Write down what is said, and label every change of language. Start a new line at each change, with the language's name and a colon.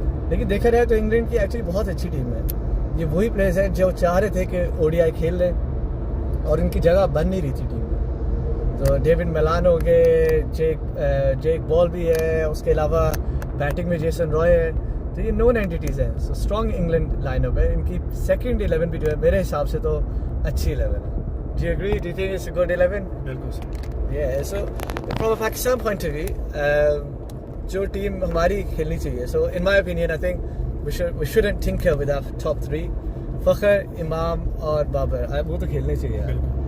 Hindi: लेकिन देखा जाए तो इंग्लैंड की एक्चुअली बहुत अच्छी टीम है. ये वही प्लेयर्स हैं जो चाह रहे थे कि ओडीआई खेल लें और इनकी जगह बन नहीं रही थी टीम में. तो डेविड मेलान हो गए, जेक बॉल भी है, उसके अलावा बैटिंग में जेसन रॉय है. तो ये नोन एंटिटीज़ हैं.
English: so strong England lineup
Hindi: है. इनकी सेकंड 11 भी जो है मेरे हिसाब से तो अच्छी 11 है.
English: Do you agree? Do you think it's a good 11?
Hindi: बिल्कुल सही.
English: Yeah, so from a Pakistan point of view,
Hindi: जो टीम हमारी खेलनी चाहिए.
English: So in my opinion, I think we shouldn't tinker with our top three.
Hindi: Fakhar, इमाम और बाबर, वो तो खेलने चाहिए यार.